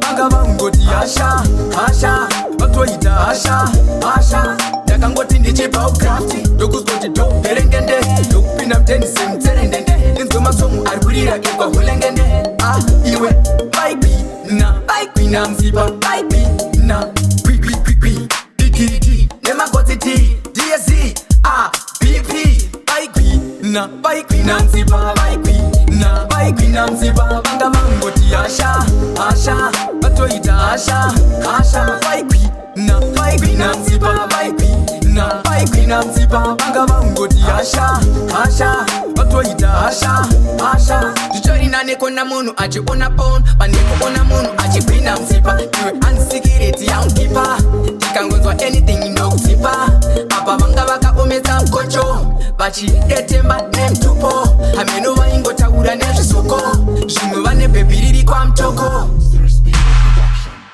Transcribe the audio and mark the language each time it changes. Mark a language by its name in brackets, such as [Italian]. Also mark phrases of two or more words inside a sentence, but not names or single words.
[Shona] Vanga vangoti hasha, hasha, vatoita hasha, hasha. Ndakangoti ndichibva ugraft, ndokuzwa kuti do berengende, ndokupinda muteni semutserendende. Ninzwe masomu ari kurira ekwa hulengende. Ah, iwe, vaikwina, vaikwina mutsipa, vaikwina. Kwi, kwi, kwi, kwi. Dikiriti, nemagodziti, D S C, ah, B P, vaikwina, vaikwina mutsipa, vaikwina, vaikwina mutsipa. Vanga vangoti hasha, hasha, vatoita hasha, hasha. Vaikwina, vaikwina mutsipa, vaikwina, vaikwina mutsipa. Vanga vangoti hasha, hasha, vatoita hasha, hasha. Ndichorina nekona munhu achiona porn, pane kuona munhu achigwina mutsipa. Iwe unsikireti yaunkipa, ndikangonzwa anything inokutsipa. Apa vanga vakaomesa mukocho, vachidetemba nemutupo. Hameno vaingotaura nezvisoko, zvimwe vane bhebhi riri kwamutoko. [English] There's been your production.